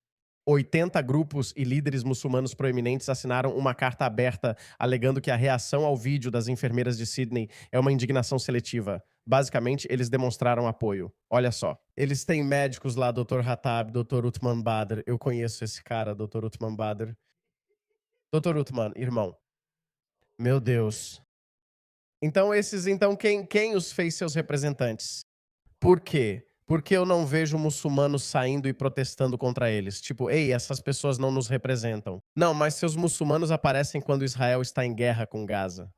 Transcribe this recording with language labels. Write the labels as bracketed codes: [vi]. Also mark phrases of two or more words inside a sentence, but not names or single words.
[pt] 80 grupos e líderes muçulmanos proeminentes assinaram uma carta aberta alegando que a reação ao vídeo das enfermeiras de Sydney é uma indignação seletiva. Basicamente, eles demonstraram apoio. Olha só. Eles têm médicos lá, Dr. Hattab, Dr. Uthman Badr. Eu conheço esse cara, Dr. Uthman Badr. Dr. Uthman, irmão. Meu Deus. Então, quem os fez seus representantes? Por quê? Porque eu não vejo muçulmanos saindo e protestando contra eles. Tipo, ei, essas pessoas não nos representam. Não, mas seus muçulmanos aparecem quando Israel está em guerra com Gaza.